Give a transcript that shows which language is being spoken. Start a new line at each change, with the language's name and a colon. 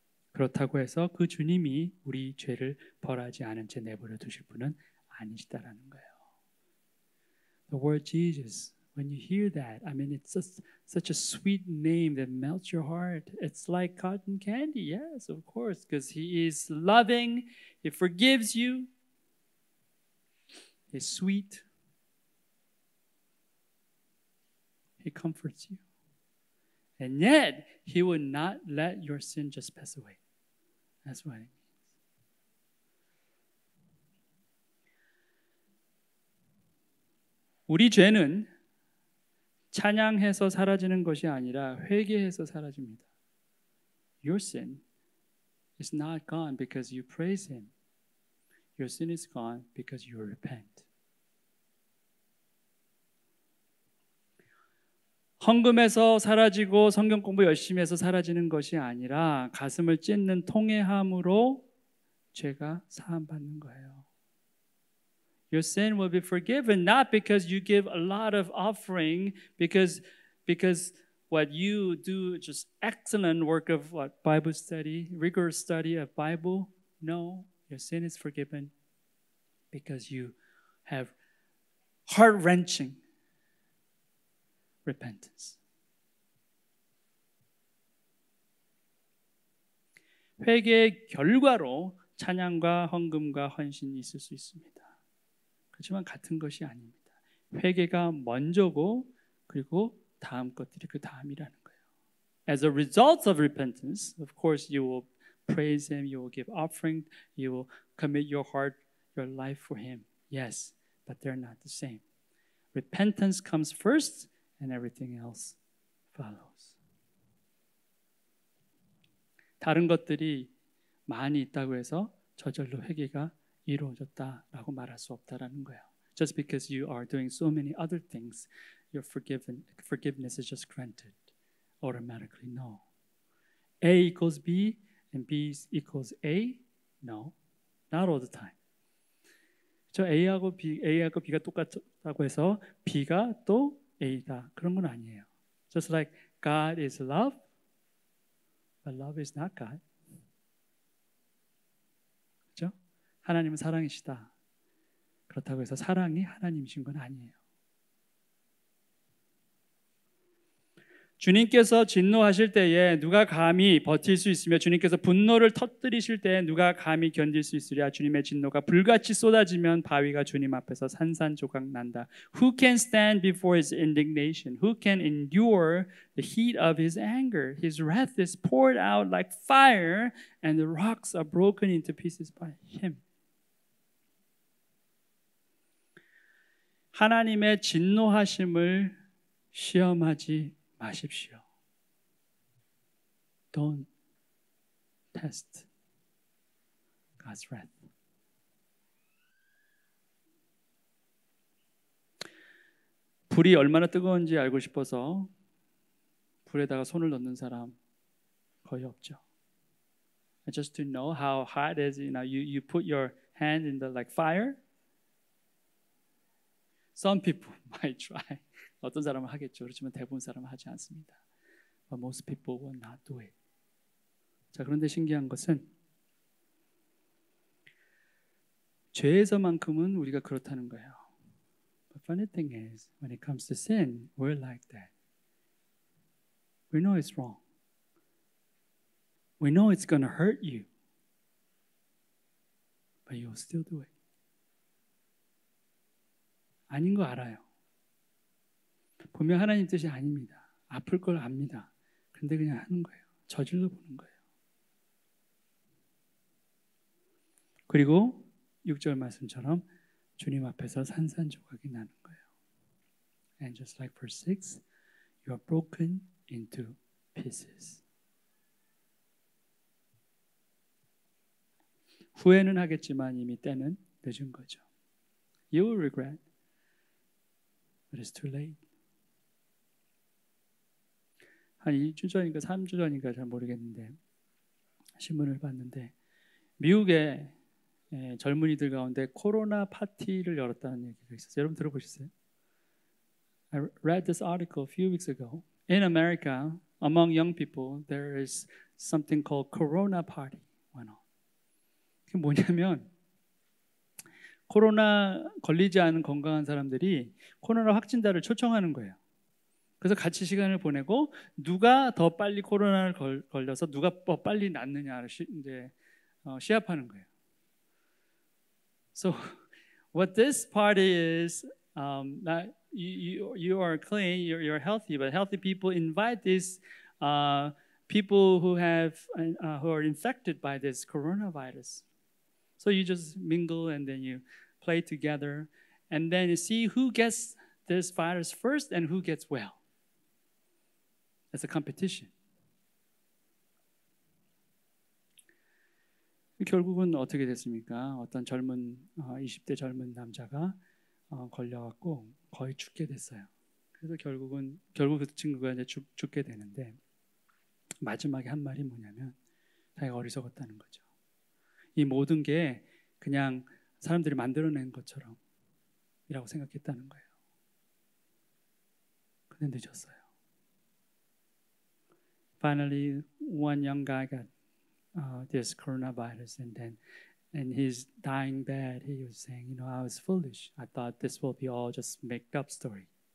Korean: 그렇다고 해서 그 주님이 우리 죄를 벌하지 않은 채 내버려 두실 분은 아니시다라는 거예요.
English: The word Jesus, when you hear that, I mean, it's just such a sweet name that melts your heart. It's like cotton candy, yes, of course, because He is loving, He forgives you, He's sweet, He comforts you. And yet, He will not let your sin just pass away. That's what it means.
Korean: 우리 죄는 찬양해서 사라지는 것이 아니라 회개해서 사라집니다.
English: Your sin is not gone because you praise Him. Your sin is gone because you repent.
Korean: 헌금해서 사라지고 성경 공부 열심히 해서 사라지는 것이 아니라 가슴을 찢는 통회함으로 죄가 사함받는 거예요.
English: Your sin will be forgiven not because you give a lot of offering, because what you do just excellent work of what Bible study, rigorous study of Bible. No, your sin is forgiven because you have heart-wrenching repentance.
Korean: 회개의 결과로 찬양과 헌금과 헌신이 있을 수 있습니다. 그렇지만 같은 것이 아닙니다. 회개가 먼저고 그리고 다음 것들이 그 다음이라는 거예요.
English: As a result of repentance, of course, you will praise Him, you will give offering, you will commit your heart, your life for Him. Yes, but they're not the same. Repentance comes first, and everything else follows.
Korean: 다른 것들이 많이 있다고 해서 저절로 회개가 이루어졌다라고 말할 수 없다라는 거예요.
English: Just because you are doing so many other things, your forgiveness is just granted automatically. No. A equals B and B equals A? No, not all the time.
Korean: 저 A하고 B가 똑같다고 해서 B가 또 A다. 그런 건 아니에요.
English: Just like God is love, but love is not God.
Korean: 그렇죠? 하나님은 사랑이시다. 그렇다고 해서 사랑이 하나님이신 건 아니에요. 주님께서 진노하실 때에 누가 감히 버틸 수 있으며 주님께서 분노를 터뜨리실 때에 누가 감히 견딜 수 있으랴. 주님의 진노가 불같이 쏟아지면 바위가 주님 앞에서 산산조각 난다.
English: Who can stand before his indignation? Who can endure the heat of his anger? His wrath is poured out like fire and the rocks are broken into pieces by him.
Korean: 하나님의 진노하심을 시험하지 마십시오.
English: Don't test God's wrath.
Korean: 불이 얼마나 뜨거운지 알고 싶어서 불에다가 손을 넣는 사람 거의 없죠.
English: Just to know how hot it is, you put your hand in the like fire. Some people might try.
Korean: 어떤 사람은 하겠죠. 그렇지만 대부분 사람은 하지 않습니다.
English: But most people will not do it.
Korean: 자, 그런데 신기한 것은 죄에서만큼은 우리가 그렇다는 거예요.
English: But funny thing is, when it comes to sin, we're like that. We know it's wrong. We know it's going to hurt you. But you'll still do it.
Korean: 아닌 거 알아요. 보면 하나님 뜻이 아닙니다. 아플 걸 압니다. 근데 그냥 하는 거예요. 저질러 보는 거예요. 그리고 6절 말씀처럼 주님 앞에서 산산조각이 나는 거예요.
English: And just like verse 6, you are broken into pieces.
Korean: 후회는 하겠지만 이미 때는 늦은 거죠.
English: You will regret, but it's too late.
Korean: 한 2주 전인가 3주 전인가 잘 모르겠는데 신문을 봤는데 미국의 젊은이들 가운데 코로나 파티를 열었다는 얘기가 있었어요. 여러분 들어보셨어요?
English: I read this article a few weeks ago. In America, among young people, there is something called Corona Party.
Korean: 그게 뭐냐면 코로나 걸리지 않은 건강한 사람들이 코로나 확진자를 초청하는 거예요. 그래서 같이 시간을 보내고 누가 더 빨리 코로나를 걸려서 누가 더 빨리 낫느냐를 이제 시합하는 거예요.
English: So what this party is, that you are clean, you're healthy, but healthy people invite these people who are infected by this coronavirus. So you just mingle and then you play together, and then you see who gets this virus first and who gets well. It's a competition.
Korean: 결국은 어떻게 됐습니까? 어떤 젊은 20대 젊은 남자가 걸려갖고 거의 죽게 됐어요. 그래서 결국 그 친구가 이제 죽게 되는데 마지막에 한 말이 뭐냐면 자기가 어리석었다는 거죠. 이 모든 게 그냥 사람들이 만들어낸 것처럼 이라고 생각했다는 거예요. 근데 늦었어요.
English: Finally, one young guy got this coronavirus, and then in his dying bed, he was saying, I was foolish. I thought this will be all just made up story.